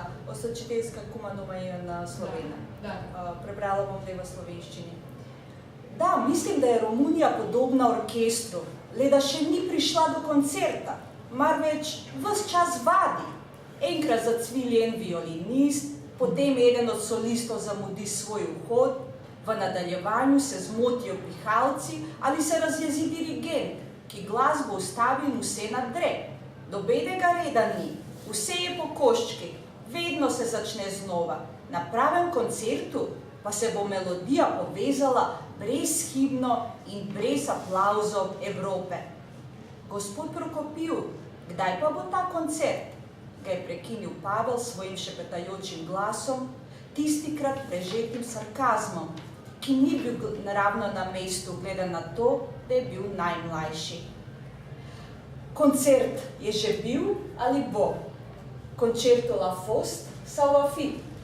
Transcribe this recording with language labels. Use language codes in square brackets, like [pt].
[ro] O să citesc acum numai în slovenă. [sl] Prebrala bom zdaj v slovenščini. Da, mislim, da je Romunija podobna orkestru, le da še ni prišla do koncerta, marveč ves čas vadi. Enkrat zacvili en violinist, potem eden od solistov zamudi svoj vhod, v nadaljevanju se zmotijo pihalci ali se razjezi dirigent, ki glasbo ustavi in vse nadre. Nobenega reda ni, vse je po koščki, vedno se začne znova. Na pravem koncertu pa se bo melodija povezala brezhibno in brez aplavzov Evrope. Gospod Prokopiju, kdaj pa bo ta koncert? Ga je prekinil Pavel svojim šepetajočim glasom, tistikrat prežetim sarkazmom, ki ni bil naravno na mestu, glede na to, da je bil najmlajši. Koncert je že bil ali bo? [ro] Concertul a fost sau va fi?